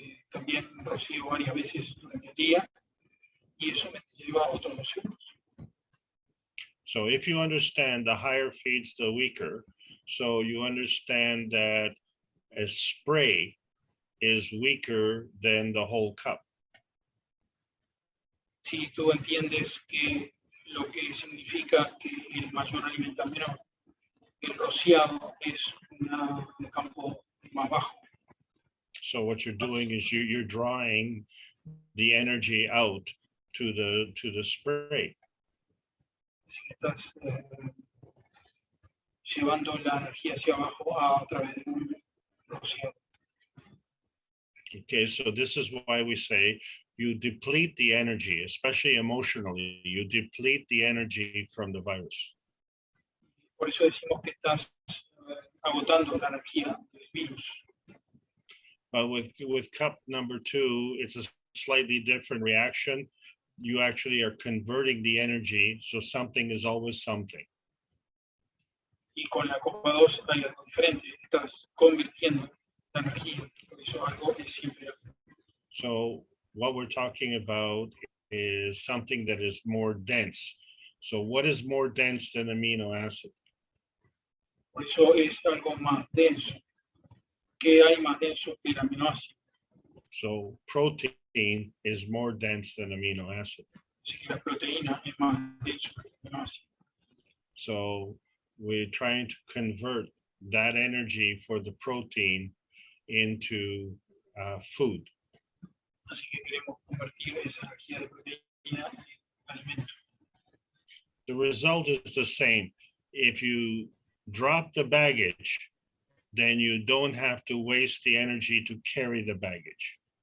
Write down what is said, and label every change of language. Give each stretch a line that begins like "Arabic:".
Spanish: También rocío varias veces durante el día y eso me lleva otros 2 segundos.
English: So if you understand, the higher feeds the weaker. So you understand that a spray is weaker than the whole cup.
Spanish: Si tú entiendes que lo que significa que el mayor alimenta al menor, el rociado es un campo más bajo.
English: So what you're doing is you're drawing the energy out to the spray.
Spanish: Así que estás llevando la energía hacia abajo a través de un rociado.
English: Okay, so this is why we say you deplete the energy, especially emotionally. You deplete the energy from the virus.
Spanish: Por eso decimos que estás agotando la energía del virus.
English: But with cup number 2, it's a slightly different reaction. You actually are converting the energy, so something is always something.
Spanish: Y con la copa 2 hay algo diferente. Estás convirtiendo la energía. Por eso algo es siempre algo.
English: So what we're talking about is something that is more dense. So what is more dense than amino acid?
Spanish: Por eso es algo más denso. ¿Qué hay más denso que el aminoácido?
English: So protein is more dense than amino acid.
Spanish: Así que la proteína es más denso que el aminoácido.
English: So we're trying to convert that energy for the protein into food.
Spanish: Así que queremos convertir esa energía de proteína en alimento.
English: The result is the same. If you drop the baggage, then you don't have to waste the energy to carry the baggage.